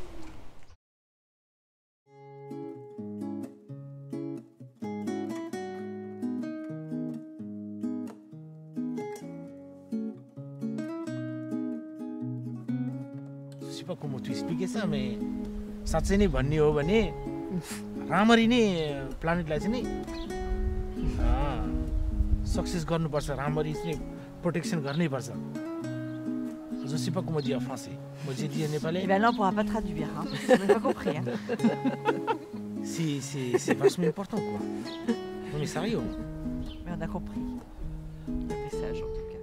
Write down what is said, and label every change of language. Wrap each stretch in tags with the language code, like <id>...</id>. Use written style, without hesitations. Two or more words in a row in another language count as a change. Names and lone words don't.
<fr>Je sais pas comment tu expliquer ça,</fr> <ne>mais साँच्चै नै भन्ने हो भने राम्ररी नै प्लानेटलाई चाहिँ नि सक्सेस गर्नुपर्छ, राम्ररी चाहिँ प्रोटेक्सन गर्नैपर्छ.</ne> <fr>Je sais pas comment dire en français. Moi j'ai dit en népalais. Eh ben là on pourra pas traduire, hein. On n'a pas compris. Hein. C'est vachement important quoi. Non mais sérieux. Mais on a compris le message.</fr>